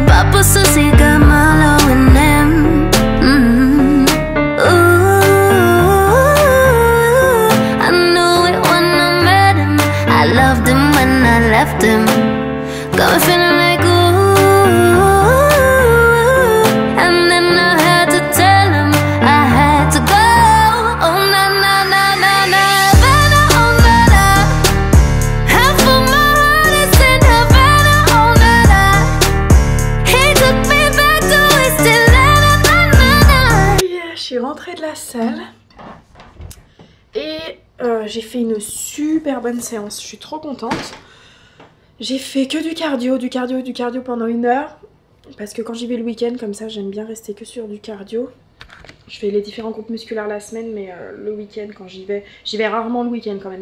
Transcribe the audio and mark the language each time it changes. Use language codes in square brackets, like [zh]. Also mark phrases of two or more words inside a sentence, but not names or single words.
[en] Papa says he got Marlo in him. Left him, got me feeling like ooh. And then I had to tell him I had to go. Oh na na na na na, Havana, oh na na. Half of my heart is in Havana, oh na na. He took me back to East Atlanta, na na na. [fr] Je suis rentrée de la salle et j'ai fait une super bonne séance. Je suis trop contente. J'ai fait que du cardio pendant 1 heure. Parce que quand j'y vais le week-end, comme ça, j'aime bien rester que sur du cardio. Je fais les différents groupes musculaires la semaine, mais le week-end, quand j'y vais rarement le week-end quand même.